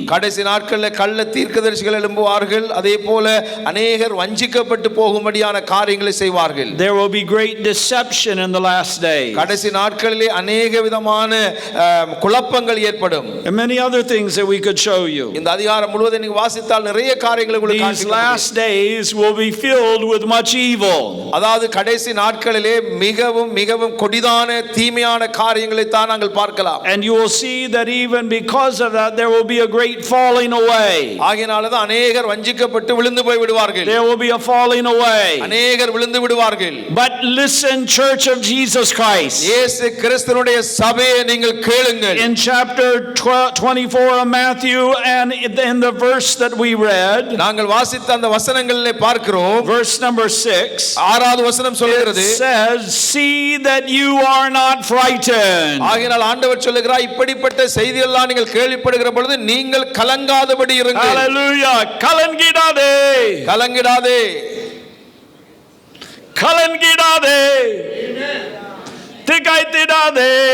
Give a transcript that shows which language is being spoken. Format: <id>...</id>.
<ta>கடைசி நாட்களில் கள்ள தீர்க்கதரிசிகள் எழும்புவார்கள், அதே போல அநேகர் வஞ்சிக்கப்பட்டு போகும்படியான காரியங்களை செய்வார்கள்.</ta> <en>There will be great deception in the last days.</en> <ta>கடைசி நாட்களிலே அநேக விதமான குழப்பங்கள் ஏற்படும்.</ta> <en>And many other things that we could show you.</en> <ta>இந்த அதிகாரம் முழுவதும் நீங்க வாசித்தால் நிறைய காரியங்களை உங்களுக்கு</ta> <en>These last days will be filled with much evil.</en> <ta>அதாவது கடைசி நாட்களிலே மிகவும் மிகவும் கொடிதான தீமையான காரியங்களை தான் நாங்கள் பார்க்கலாம்.</ta> <en>And you will see that even because of that there will be a great falling away.</en> <ta>ஆகையால தான் அநேகர் வஞ்சிக்கப்பட்டு விழுந்து போய் விடுவார்கள்.</ta> <en>There will be a falling away.</en> <ta>அநேகர் விழுந்து விடுவார்கள்.</ta> <en>But listen, Church of Jesus Christ.</en> <ta>இயேசு கிறிஸ்துவினுடைய சபையை நீங்கள் கேளுங்கள்.</ta> <en>In chapter 24 of Matthew and in the verse that we read,</en> <ta>நாங்கள் வாசித்த அந்த வசனங்களிலே பார்க்கிறோம்.</ta> <en>verse number 6,</en> <ta>6வது வசனம் சொல்கிறது,</ta> <en>it says, see that you are not frightened.</en> <ta>ஆகையால் ஆண்டவர் சொல்லுகிறார், இப்படிப்பட்ட செய்தியெல்லாம் நீங்கள் கேள்விப்படுகிற பொழுது நீங்கள் கலங்காதபடி இருங்கள். Hallelujah. கலங்கிடாதே. கலங்கிடாதே. கலங்கிடாதே. திகைத்திடாதே.</ta>